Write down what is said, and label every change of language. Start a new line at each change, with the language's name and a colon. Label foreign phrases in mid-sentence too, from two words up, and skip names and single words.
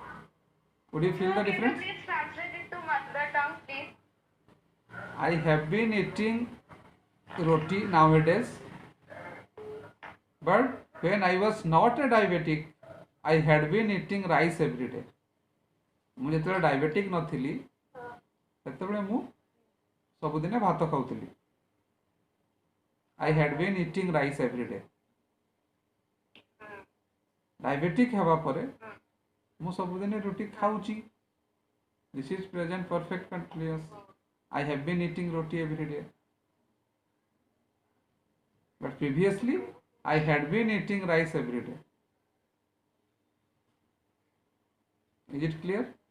English: Can you difference? please translate it to mother tongue, please? I have been eating roti nowadays, but when I was not a diabetic, I had been eating rice every day.
Odia: ମୁଁ ଯେତେବେଳେ ଡାଇବେଟିକ୍ ନଥିଲି ସେତେବେଳେ ମୁଁ ସବୁଦିନେ ଭାତ ଖାଉଥିଲି.
English: I had been eating rice every day.
Odia: ଡାଇବେଟିକ୍ ହେବା ପରେ ମୁଁ ସବୁଦିନେ ରୁଟି ଖାଉଛି.
English: This is present perfect continuous. I have been eating roti every day. But previously, I had been eating rice every day. Is it clear?